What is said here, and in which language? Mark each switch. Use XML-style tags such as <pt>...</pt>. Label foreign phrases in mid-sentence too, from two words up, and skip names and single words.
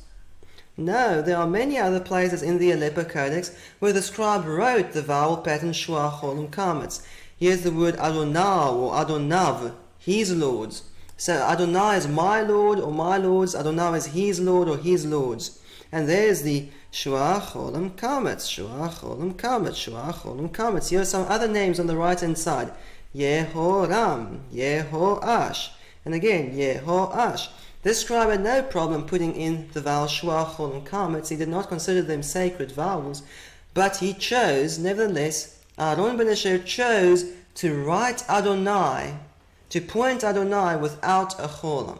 <en>No, there are many other places in the Aleppo Codex where the scribe wrote the vowel pattern Shua, Cholem, kametz. Here's the word Adonai or Adonav, his lords. So Adonai is my lord or my lords, Adonai is his lord or his lords. And there's the Shua, Cholem, kametz, Shua, Cholem, kametz, Shua, Cholem, kametz. Here are some other names on the right hand side. Yehoram, Yehoash, and again Yehoash. This scribe had no problem putting in the vowel Shua, Cholem, kametz. He did not consider them sacred vowels, but he chose, nevertheless, Aaron ben Asher chose to write Adonai, to point Adonai without a Cholem.</en>